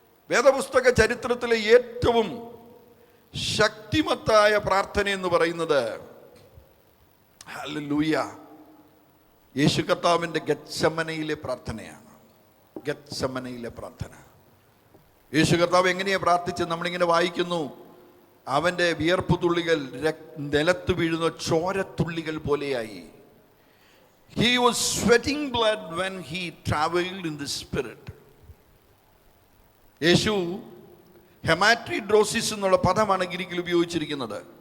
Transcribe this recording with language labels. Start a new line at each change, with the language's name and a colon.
Malayalam: വേദപുസ്തക ചരിത്രത്തിലെ ഏറ്റവും ശക്തിമത്തായ പ്രാർത്ഥന എന്ന് പറയുന്നത് ഹല്ലേലൂയ യേശു കർത്താവിൻ്റെ ഗത്സമനയിലെ പ്രാർത്ഥനയാണ്. ഗത്സമനയിലെ പ്രാർത്ഥന. യേശു കർത്താവ് എങ്ങനെയാണ് പ്രാർത്ഥിച്ചത്? നമ്മളിങ്ങനെ വായിക്കുന്നു, അവൻ്റെ വിയർപ്പ് തുള്ളികൾ നിലത്ത് വീഴുന്ന ചോരത്തുള്ളികൾ പോലെയായി.
English: He was sweating blood when he traveled in the spirit.
Malayalam: യേശു ഹെമാട്രിഡ്രോസിസ് എന്നുള്ള പദമാണ് ഗ്രീക്കിൽ ഉപയോഗിച്ചിരിക്കുന്നത്.